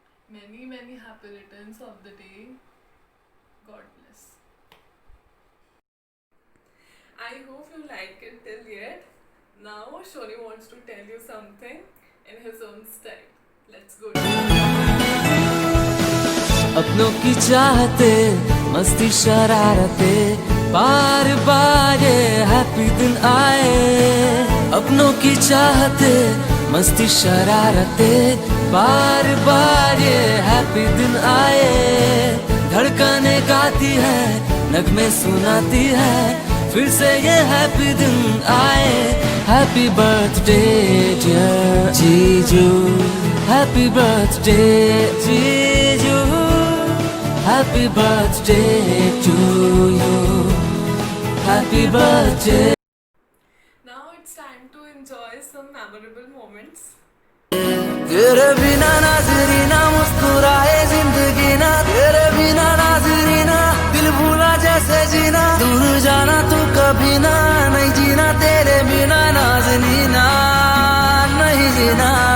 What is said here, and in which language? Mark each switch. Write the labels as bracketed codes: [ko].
[en] Many, many happy returns of the day. God bless. I hope you like it till yet. Now Shoni wants to tell you something in his own style. Let's go. [hi] अपनों की चाहते मस्ती शरारते बार बार ये happy दिन आए, अपनों की चाहते मस्ती शरारते बार बार ये हैप्पी दिन आए, धड़कने गाती है नगमे सुनाती है फिर से ये हैप्पी दिन आए। [en] Happy birthday dear जीजू, happy birthday जीजू, Happy birthday to you, happy birthday. Now it's time to enjoy some memorable moments. [hi] तेरे बिना नाज़रीना मुस्कुराए जिंदगी ना, तेरे बिना नाज़रीना दिल भूला जैसे जीना, दूर जाना तू कभी ना, नहीं जीना तेरे बिना नाज़रीना, नहीं जीना।